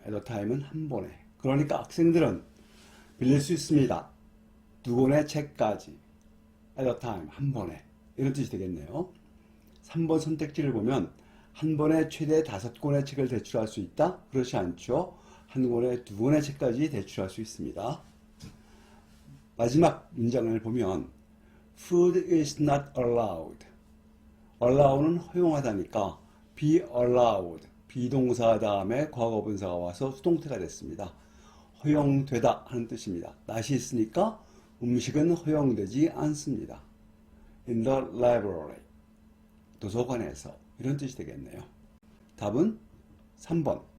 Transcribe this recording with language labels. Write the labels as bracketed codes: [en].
[en] at a time [ko] 은 한 번에. 그러니까 학생들은 빌릴 수 있습니다. 2권의 책까지. [en] at a time. [ko] 한 번에. 이런 뜻이 되겠네요. 3번 선택지를 보면 한 번에 최대 5권의 책을 대출할 수 있다? 그렇지 않죠. 한 권에 2권의 책까지 대출할 수 있습니다. 마지막 문장을 보면 [en] Food is not allowed. [ko] allow는 허용하다니까 be allowed. 비동사 다음에 과거분사가 와서 수동태가 됐습니다. 허용되다 하는 뜻입니다. 낫이 있으니까 음식은 허용되지 않습니다. [en] In the library. [ko] 도서관에서. 이런 뜻이 되겠네요. 답은 3번.